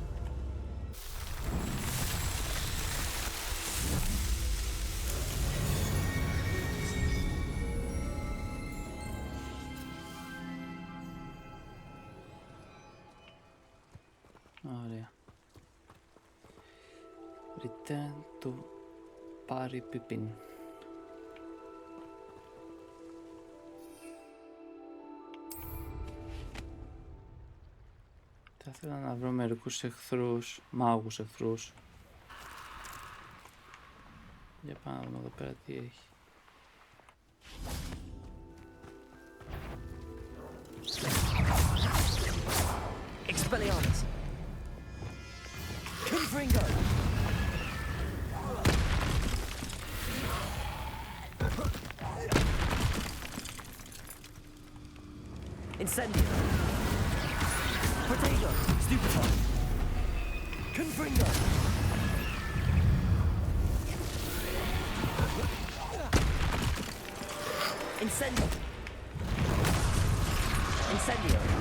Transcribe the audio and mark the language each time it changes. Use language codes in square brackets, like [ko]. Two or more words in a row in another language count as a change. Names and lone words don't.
[el] Ωραία. [en] Return to Pippin. [el] Θα ήθελα να βρω μερικούς εχθρούς, μάγους εχθρούς. Για πάμε να δούμε εδώ πέρα τι έχει. Expelliarmus. Confringo. Incendio. Potato. Stupefy. Confringo. Incendio. Incendio.